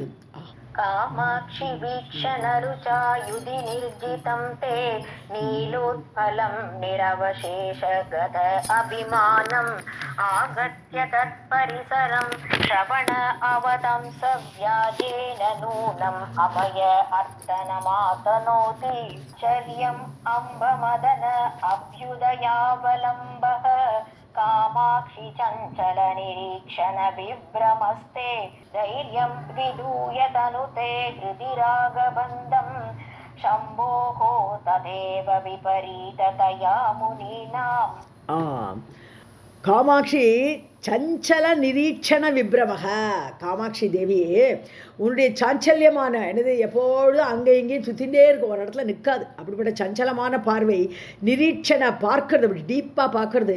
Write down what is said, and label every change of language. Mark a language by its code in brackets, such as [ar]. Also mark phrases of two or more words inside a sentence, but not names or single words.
[sa] कामाक्षि वीक्षणरुचा युधि निर्जितं ते नीलोत्पलं निरवशेषगत अभिमानम् आगत्य तत्परिसरं श्रवण अवतंस व्याजेन नूनम् अभय अर्थनमातनोति. चर्यम् अम्बमदन अभ्युदयावलम्बः कामाक्षि चञ्चल निरीक्षण विभ्रमस्ते धैर्यं विदूय तनुते हृदि रागबन्धं शम्भोः तदेव विपरीततया मुनीनाम्. [ta] காமாட்சி [sa] चञ्चल निरीक्षण विभ्रमः, [ta] காமாட்சி தேவியே உன்னுடைய சாஞ்சல்யமான என்னது எப்பொழுதும் அங்கே இங்கேயும் சுற்றிகிட்டே இருக்கும், ஒரு இடத்துல நிற்காது. அப்படிப்பட்ட சஞ்சலமான பார்வை, நிரீட்சணை பார்க்கறது, அப்படி டீப்பாக பார்க்கறது.